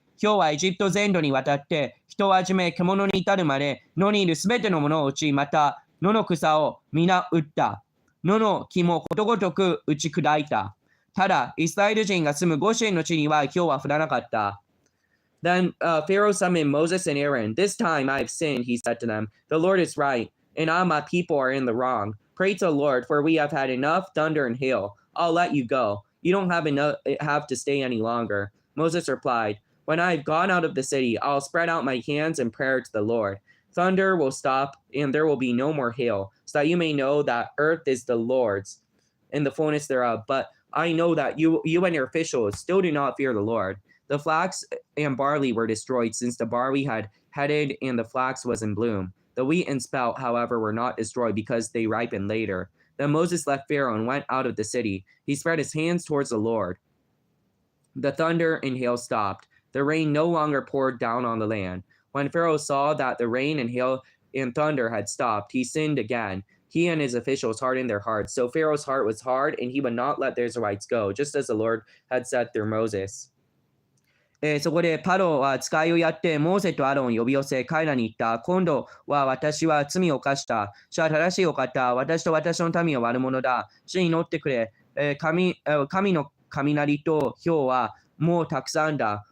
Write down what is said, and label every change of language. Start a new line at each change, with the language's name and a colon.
Japanese: 氷はエジプト全土にわたって、人をはじめ獣に至るまで、野にいるすべてのものを打ち、また野の草を皆打った。野の木もことごとく打ち砕いた。ただ、イスラエル人が住むゴシェンの地には氷は降らなかった。
English: Then Pharaoh summoned Moses and Aaron. This time I have sinned, he said to them. The Lord is right, and I and my people are in the wrong. Pray to the Lord, for we have had enough thunder and hail. I'll let you go. You don't have to stay any longer. Moses replied, When I have gone out of the city, I'll spread out my hands in prayer to the Lord. Thunder will stop, and there will be no more hail, so that you may know that earth is the Lord's, and the fullness thereof. But I know that you and your officials still do not fear the Lord. The flax and barley were destroyed, since the barley had headed and the flax was in bloom. The wheat and spelt, however, were not destroyed because they ripened later. Then Moses left Pharaoh and went out of the city. He spread his hands towards the Lord. The thunder and hail stopped. The rain no longer poured down on the land. When Pharaoh saw that the rain and hail and thunder had stopped, he sinned again. He and his officials hardened their hearts. So Pharaoh's heart was hard, and he would not let the Israelites go, just as the Lord had said through Moses.
Japanese: そこでパロは使いをやってモーセとアロンを呼び寄せ彼らに言った。今度は私は罪を犯した。主は正しいお方。私と私の民は悪者だ。主に祈ってくれ。神の雷と雹はもうたくさんだ。